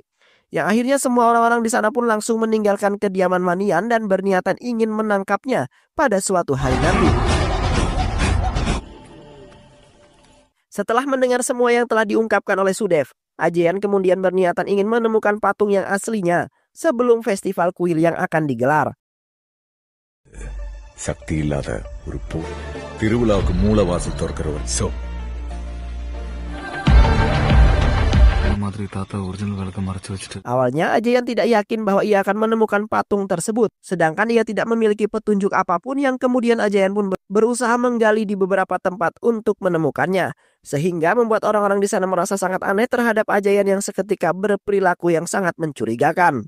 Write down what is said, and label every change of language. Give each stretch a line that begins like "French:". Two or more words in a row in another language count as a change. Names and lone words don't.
Indonesian: Yang akhirnya semua orang-orang di sana pun langsung meninggalkan kediaman Manian dan berniatan ingin menangkapnya pada suatu hari nanti. Setelah mendengar semua yang telah diungkapkan oleh Sudev, Ajayan kemudian berniatan ingin menemukan patung yang aslinya sebelum festival kuil yang akan digelar.
Tamil: சக்தி இல்லாத ஒரு திருவிழாவுக்கு மூலவாசல் திறக்கிறவர்.
Indonesian: Awalnya Ajayan tidak yakin bahwa ia akan menemukan patung tersebut, sedangkan ia tidak memiliki petunjuk apapun yang kemudian Ajayan pun berusaha menggali di beberapa tempat untuk menemukannya, sehingga membuat orang-orang di sana merasa sangat aneh terhadap Ajayan yang seketika berperilaku yang sangat mencurigakan.